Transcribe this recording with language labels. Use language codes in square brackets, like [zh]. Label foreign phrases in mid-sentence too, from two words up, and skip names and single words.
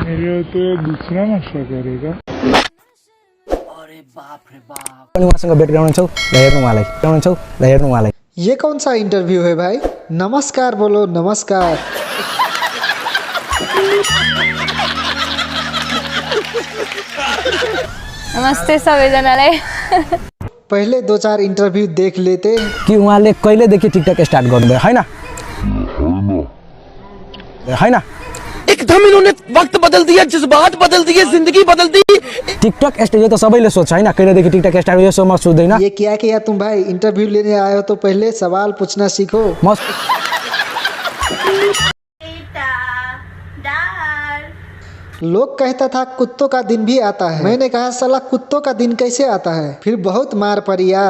[hi] अरे बाप रे बाप। ये कौन सा इंटरव्यू है भाई। नमस्कार बोलो, नमस्कार। [ne] नमस्ते सबैजनालाई। [hi] पहले 2-4 इंटरव्यू देख लेते [ne] कि उहाँले कहिलेदेखि टिकटक स्टार्ट गर्नुभयो हैन। [hi] एकदम इन्होंने वक्त बदल दिया, जज्बात बदल दिए, जिंदगी बदल दी। [ne] टिकटक स्टार्ट त सबैले सोच्छ हैन, कहिलेदेखि टिकटक स्टार्ट भयो सो म सोच्दैन। [hi] ये क्या किया तुम भाई। इंटरव्यू लेने आए हो तो पहले सवाल पूछना सीखो। लोग कहता था कुत्तों का दिन भी आता है। मैंने कहा साला कुत्तों का दिन कैसे आता है। फिर बहुत मार पड़ी यार।